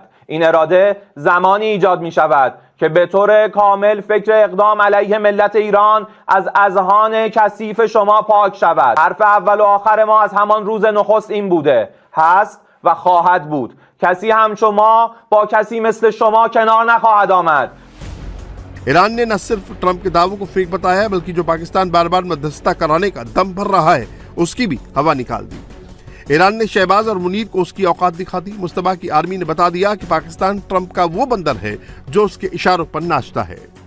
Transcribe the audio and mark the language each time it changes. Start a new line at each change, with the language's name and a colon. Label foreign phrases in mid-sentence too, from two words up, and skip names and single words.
Persian: این اراده زمانی ایجاد می شود که به طور کامل فکر اقدام علیه ملت ایران از اذهان کثیف شما پاک شود. حرف اول و آخر ما از همان روز نخست این بوده، هست و خواهد بود. کسی همچون ما با کسی مثل شما کنار نخواهد آمد.
Hindi: ईरान ने न सिर्फ ट्रंप के दावों को फेक बताया है बल्कि जो पाकिस्तान बार बार मध्यस्थता कराने का दम भर रहा है उसकी भी हवा निकाल दी। ईरान ने शहबाज और मुनीर को उसकी औकात दिखा दी। मुस्तफा की आर्मी ने बता दिया कि पाकिस्तान ट्रंप का वो बंदर है जो उसके इशारों पर नाचता है।